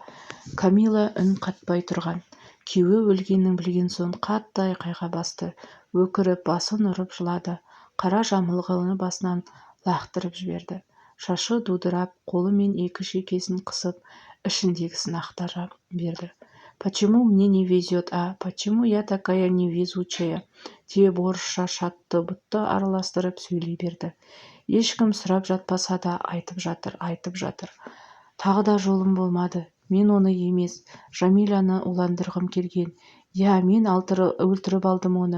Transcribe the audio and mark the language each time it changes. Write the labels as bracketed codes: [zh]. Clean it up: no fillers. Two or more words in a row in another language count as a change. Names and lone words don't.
[kk] Камила үн қатпай тұрған. Күйеуі өлгенін білген соң қатты айқайға басты. Өкіріп, басын ұрып жылады. Қара жамылғыны басынан лақтырып жіберді. Шашы дудырап, қолымен 2 шекесін қысып, ішіндегісін ақтара берді. [ru] «Почему мне не везет, а? Почему я такая невезучая?» [kk] деп орысша шатты бұтты араластырып сөйлей берді. Ешкім сұрап жатпаса да айтып жатыр. Тағы да жолым болмады. Мен оны емес, Жәмиланы уландырғым келген. Мен өлтіріп алдым оны.